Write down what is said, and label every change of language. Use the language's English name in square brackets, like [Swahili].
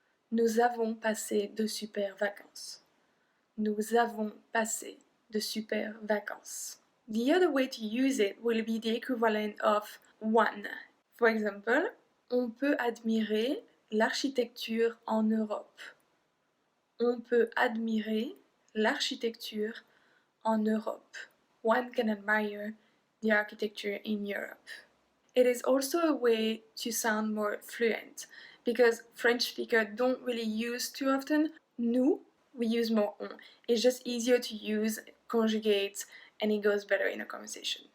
[French] Nous avons passé de super vacances. Nous avons passé de super vacances. [English] The other way to use it will be the equivalent of one. For example, [French] on peut admirer l'architecture en Europe. On peut admirer l'architecture en Europe. [English] One can admire the architecture in Europe. It is also a way to sound more fluent, because French speakers don't really use too often nous, we use more on. It's just easier to use, conjugate, and it goes better in a conversation.